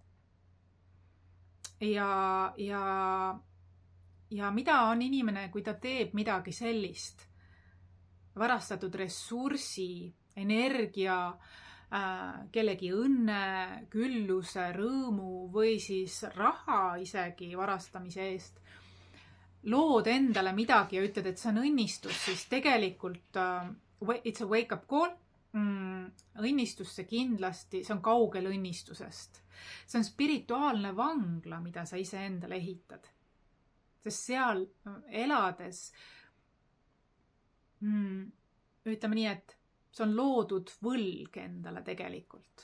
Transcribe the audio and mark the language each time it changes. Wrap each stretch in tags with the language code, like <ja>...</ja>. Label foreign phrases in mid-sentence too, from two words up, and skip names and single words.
<et>Ja mida on inimene, kui ta teeb midagi sellist, varastatud ressursi, energia, kellegi õnne, külluse, rõõmu või siis raha isegi varastamise eest, lood endale midagi ja ütled, et see on õnnistus, siis tegelikult</et> <en>it's a wake up call.</en> <et>Õnnistus see kindlasti, see on kaugel õnnistusest. See on spirituaalne vangla, mida sa ise endale ehitad. Sest seal elades, ütleme nii, et see on loodud võlg endale tegelikult.</et>